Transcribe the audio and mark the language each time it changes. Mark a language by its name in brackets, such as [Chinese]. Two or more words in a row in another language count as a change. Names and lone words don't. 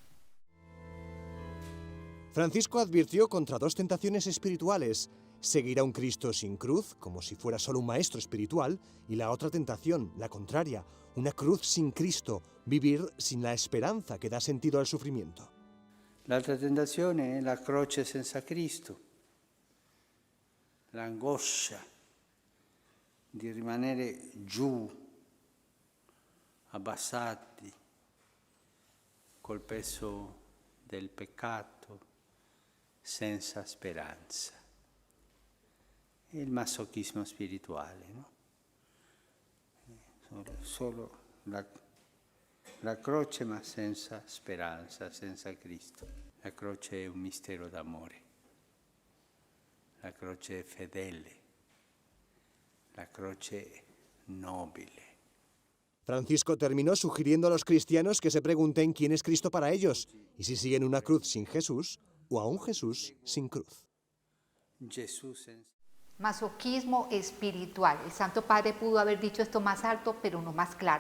[Spanish] Francisco advirtió contra 2 tentaciones espirituales: seguir a un Cristo sin cruz, como si fuera solo un maestro espiritual, y la otra tentación, la contraria, una cruz sin Cristo, vivir sin la esperanza que da sentido al sufrimiento. [Italian] L'altra tentazione è la croce senza Cristo, l'angoscia di rimanere giù, abbassati, col peso del peccato, senza speranza. E il masochismo spirituale, no? Solo la croce ma senza speranza, senza Cristo. La croce è un mistero d'amore. La croce è fedele, la croce è nobile. [Spanish] Francisco terminó sugiriendo a los cristianos que se pregunten quién es Cristo para ellos y si siguen una cruz sin Jesús o a un Jesús sin cruz. Masoquismo espiritual. El Santo Padre pudo haber dicho esto más alto, pero no más claro.